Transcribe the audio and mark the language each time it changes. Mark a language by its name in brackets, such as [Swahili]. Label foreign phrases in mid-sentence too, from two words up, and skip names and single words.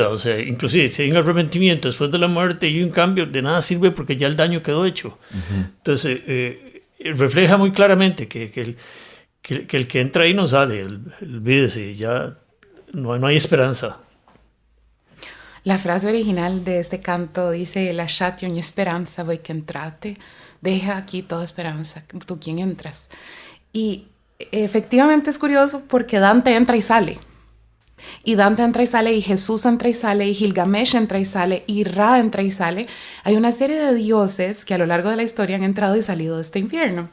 [Spanish] O sea, inclusive si hay un arrepentimiento después de la muerte y un cambio, de nada sirve porque ya el daño quedó hecho. Uh-huh. Entonces, refleja muy claramente que el que entra ahí no sale, olvídese, ya no hay esperanza. La frase original de este canto dice: [Italian] lasciate ogni speranza voi che entrate, [Spanish] deja aquí toda esperanza, tú quien entras. Y efectivamente es curioso porque Dante entra y sale. Y Dante entra y sale, y Jesús entra y sale, y Gilgamesh entra y sale, y Ra entra y sale. Hay una serie de dioses que a lo largo de la historia han entrado y salido de este infierno.